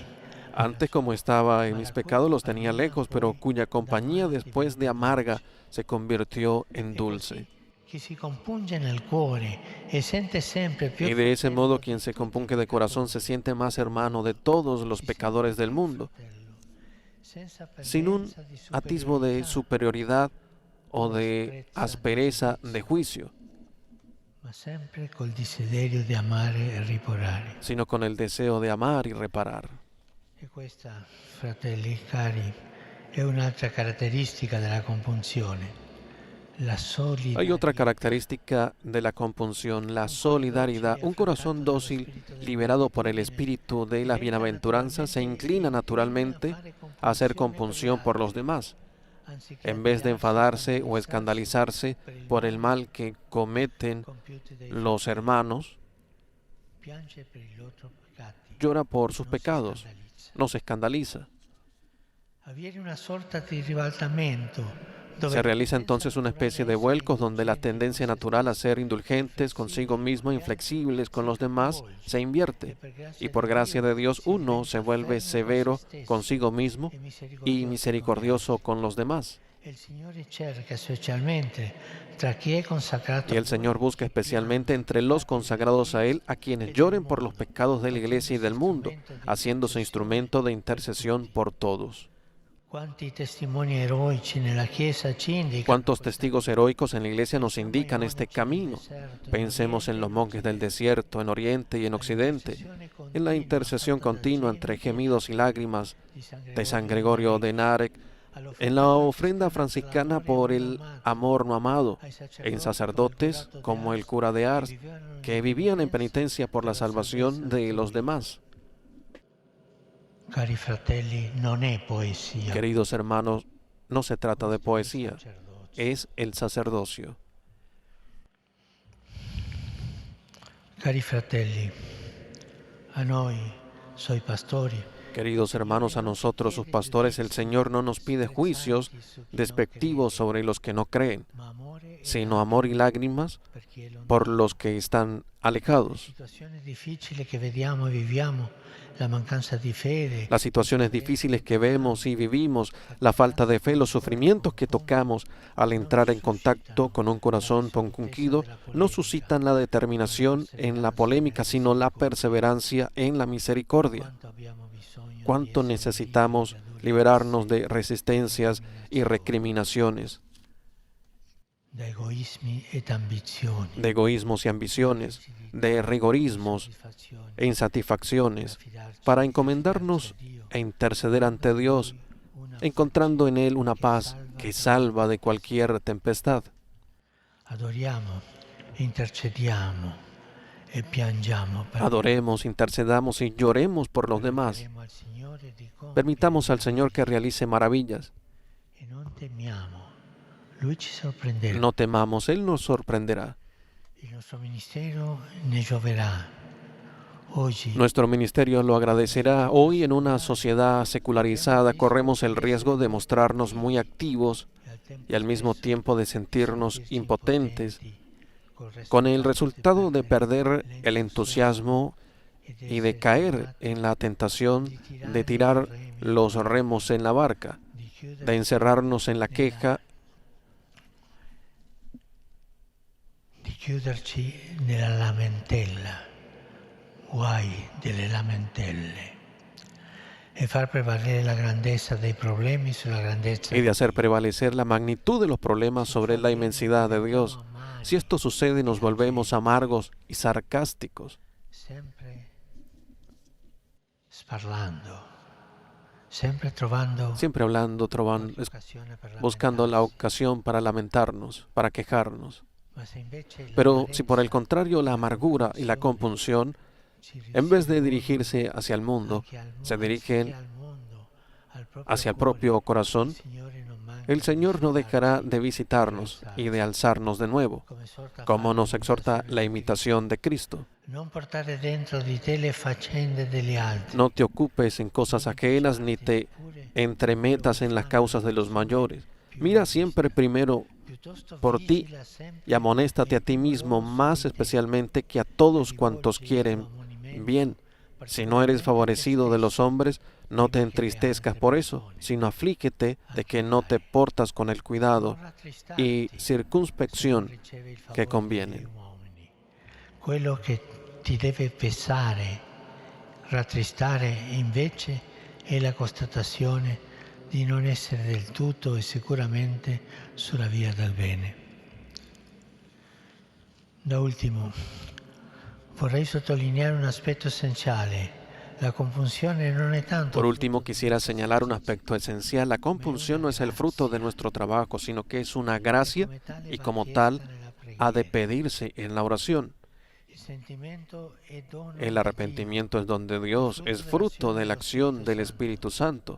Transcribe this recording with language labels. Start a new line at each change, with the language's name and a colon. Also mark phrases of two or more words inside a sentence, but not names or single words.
Spanish: antes como estaba en mis pecados los tenía lejos, pero cuya compañía después de amarga se convirtió en dulce.
Italian: Chi si compunge nel cuore e sente sempre più
Spanish: Y de ese modo quien se compunge de corazón se siente más hermano de todos los pecadores del mundo, sin un atisbo de superioridad o de aspereza de juicio,
Italian: ma sempre col desiderio di amare e riparare.
Spanish: sino con el deseo de amar y reparar.
Italian: E questa, fratelli cari, è un'altra caratteristica della compunzione. La
Spanish: Hay otra
Italian: solidarietà.
Spanish: característica de la compunción, la solidaridad. Un corazón dócil, liberado por el espíritu de las bienaventuranzas, se inclina naturalmente a hacer compunción por los demás, en vez de enfadarse o escandalizarse por el mal que cometen los hermanos.
Italian: Piange per i loro peccati.
Spanish: Llora por sus pecados, no se escandaliza.
Italian: Avviene una sorta di ribaltamento. dove
Spanish: Se realiza entonces una especie de vuelcos donde la tendencia natural a ser indulgentes consigo mismo, inflexibles con los demás, se invierte. Y por gracia de Dios uno se vuelve severo consigo mismo y misericordioso con los demás.
Italian: Il Signore cerca specialmente tra chi è consacrato
Spanish: Y el Señor busca especialmente entre los consagrados a Él, a quienes lloren por los pecados de la Iglesia y del mundo, haciéndose instrumento de intercesión por todos.
Italian: Quanti testimoni eroici nella Chiesa ci indicano
Spanish: ¿Cuántos
Italian: questa
Spanish: testigos heroicos en la iglesia nos indican este camino? Pensemos en los monjes del desierto, en Oriente y en Occidente, en la intercesión continua entre gemidos y lágrimas de San Gregorio de Narek, en la ofrenda franciscana por el amor no amado, en sacerdotes como el cura de Ars, que vivían en penitencia por la salvación de los demás.
Italian: Cari fratelli, non è poesia.
Spanish: Queridos hermanos, no se trata de poesía, es el sacerdocio.
Italian: Cari fratelli, a noi, suoi pastori,
Spanish: Queridos hermanos, a nosotros, sus pastores, el Señor no nos pide juicios despectivos sobre los que no creen,
Italian: ma amore e
Spanish: sino amor y lágrimas
Italian: per chi è lontano.
Spanish: por los que están alejados.
Italian: Situazioni difficili che vediamo e viviamo, la mancanza di fede,
Spanish: Las situaciones difíciles que vemos y vivimos, la falta de fe, los sufrimientos que tocamos al entrar en contacto con un corazón compungido, no suscitan la determinación en la polémica, sino la perseverancia en la misericordia.
Italian: quanto abbiamo bisogno
Spanish: Cuánto
Italian: di essere
Spanish: necesitamos
Italian: liberi da
Spanish: liberarnos de resistencias y recriminaciones,
Italian: da egoismi ed ambizioni,
Spanish: de egoísmos y ambiciones, de rigorismos
Italian: soddisfazioni,
Spanish: e insatisfacciones,
Italian: affidarci
Spanish: para encomendarnos
Italian: a Dio,
Spanish: e interceder ante Dios,
Italian: una
Spanish: encontrando en Él una paz que salva de cualquier tempestad.
Italian: adoriamo, intercediamo e piangiamo per
Spanish: Adoremos, intercedamos y lloremos por los demás.
Italian: Chiediamo al Signore di compiere
Spanish: Permitamos al Señor que realice maravillas.
Italian: e non temiamo, Lui ci sorprenderà.
Spanish: No temamos, Él nos sorprenderá.
Italian: Il nostro ministero ne gioverà. Oggi
Spanish: Nuestro ministerio lo agradecerá. Hoy, en una sociedad secularizada, corremos el riesgo de mostrarnos muy activos y al mismo tiempo de sentirnos impotentes, con el resultado de perder el entusiasmo y de caer en la tentación de tirar los remos en la barca, de encerrarnos en la queja
Italian: di chiuderci nella lamentela, guai delle lamentele, e far prevalere la grandezza dei problemi sulla grandezza
Spanish: y de hacer prevalecer la magnitud de los problemas sobre la inmensidad de Dios. Si esto sucede, nos volvemos amargos y sarcásticos,
Italian: sempre sparlando, sempre trovando
Spanish: siempre hablando,
Italian: occasione per
Spanish: buscando la
Italian: lamentarsi.
Spanish: ocasión para lamentarnos, para quejarnos.
Italian: Ma se invece
Spanish: Pero si por el
Italian: l'amarezza
Spanish: contrario la amargura y la compunción,
Italian: ci
Spanish: en vez de
Italian: riserva
Spanish: dirigirse hacia el mundo,
Italian: anche al
Spanish: se
Italian: mondo,
Spanish: dirigen
Italian: anziché al mondo, al proprio
Spanish: hacia el
Italian: cuore,
Spanish: propio corazón,
Italian: Signore non manca
Spanish: el
Italian: di
Spanish: Señor no dejará
Italian: visitarci
Spanish: de visitarnos y de alzarnos de nuevo,
Italian: come esorta
Spanish: como Pablo nos
Italian: in
Spanish: exhorta
Italian: Versi
Spanish: la 20. imitación de Cristo.
Italian: Non portare dentro di te le faccende degli altri.
Spanish: No te ocupes en cosas ajenas ni te entremetas en las causas de los mayores. Mira siempre primero
Italian: Piuttosto
Spanish: por ti
Italian: vigila sempre
Spanish: y amonéstate a ti mismo más especialmente que a todos cuantos quieren bien. Si no eres favorecido de los hombres, no te entristezcas por eso, sino aflíquete de que no te portas con el cuidado
Italian: non rattristarti
Spanish: y
Italian: se non
Spanish: circunspección
Italian: ricevi il
Spanish: que
Italian: favore
Spanish: conviene.
Italian: degli uomini. Quello che ti deve pesare, rattristare invece è la constatazione di non essere del tutto e sicuramente sulla via del bene. Da ultimo, vorrei sottolineare un aspetto essenziale. La confusione non è tanto
Spanish: Por último, quisiera señalar un aspecto esencial. La compunción no es el fruto de nuestro trabajo, sino que es una gracia y como tal ha de pedirse en la oración. El arrepentimiento es don de Dios, es fruto de la acción del Espíritu Santo.